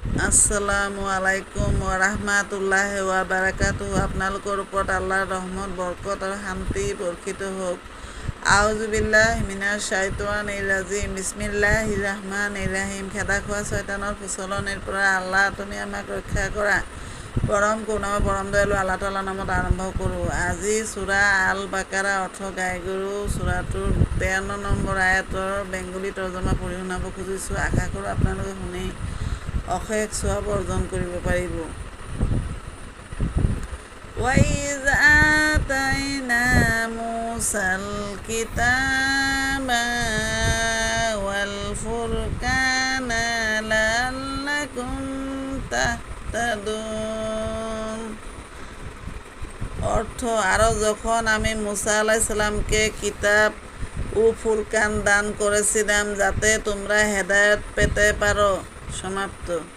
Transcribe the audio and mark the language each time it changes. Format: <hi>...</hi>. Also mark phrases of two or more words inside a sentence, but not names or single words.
<ar>السلام عليكم ورحمة الله وبركاته.</ar> <as>আপোনালোকৰ ওপৰত আল্লাহৰ ৰহমত, বৰকত আৰু শান্তি বৰ্ষিত হওক।</as> <ar>أعوذ بالله من الشيطان الرجيم. بسم الله الرحمن الرحيم.</ar> <as>খেদা খোৱা শয়তানৰ প্ৰচলনৰ পৰা আল্লাহ তুমি আমাক ৰক্ষা কৰা। পৰম কৰুণাময় পৰম দয়ালু আল্লাহ তাআলাৰ নামত আৰম্ভ কৰোঁ। আজি সূৰা আল বাকাৰা অৰ্থ গাই গৰু। সূৰাটোৰ 53 নম্বৰ আয়াতৰ বেংগলী তৰ্জমা পঢ়ি শুনাব খুজিছোঁ। আশা কৰোঁ আপোনালোকে শুনি অশেষ সওয়াব অৰ্জন কৰিব পাৰিব।</as> <ar>وَإِذْ آتَيْنَا مُوسَى الْكِتَابَ وَالْفُرْقَانَ لَعَلَّكُمْ تَهْتَدُونَ।</ar> <bn>অর্থ, আরও যখন আমি মুসা</bn> <ar>عليه السلام</ar> <bn>কিতাব ও ফুরকান দান করেছিলাম যাতে তোমরা হেদায়েত পেতে পারো। সমাপ্ত।</bn>